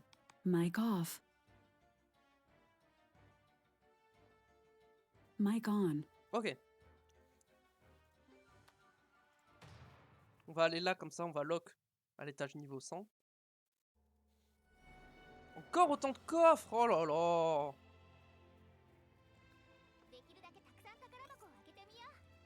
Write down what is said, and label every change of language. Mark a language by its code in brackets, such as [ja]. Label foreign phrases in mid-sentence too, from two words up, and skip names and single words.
[en] Mic off. Mic on. [fr] Ok. On va aller là, comme ça, on va lock à l'étage niveau 100. Encore autant de coffres. Oh là là. [ja] できるだけたくさん宝箱を開けてみよう。